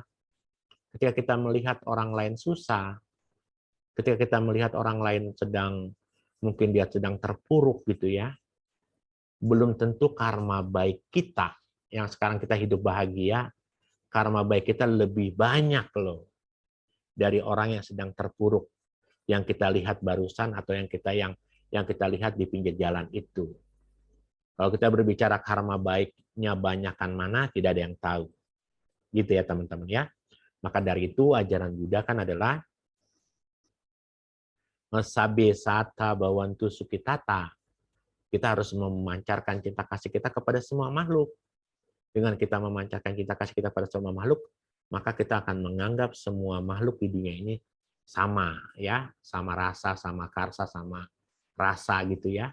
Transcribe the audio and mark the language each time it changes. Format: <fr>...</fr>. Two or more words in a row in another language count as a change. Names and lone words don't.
<id>Ketika kita melihat orang lain susah, ketika kita melihat orang lain mungkin dia sedang terpuruk gitu ya, belum tentu karma baik kita yang sekarang kita hidup bahagia, karma baik kita lebih banyak loh dari orang yang sedang terpuruk yang kita lihat barusan, atau yang kita lihat di pinggir jalan itu. Kalau kita berbicara karma baiknya banyakkan mana, tidak ada yang tahu. Gitu ya teman-teman ya. Maka dari itu ajaran Buddha kan adalah</id> <pi>sabe sata bawantu sukitata.</pi> <id>Kita harus memancarkan cinta kasih kita kepada semua makhluk. Dengan kita memancarkan cinta kasih kita pada semua makhluk, maka kita akan menganggap semua makhluk di dunia ini sama ya, sama rasa, sama karsa, sama rasa gitu ya.</id>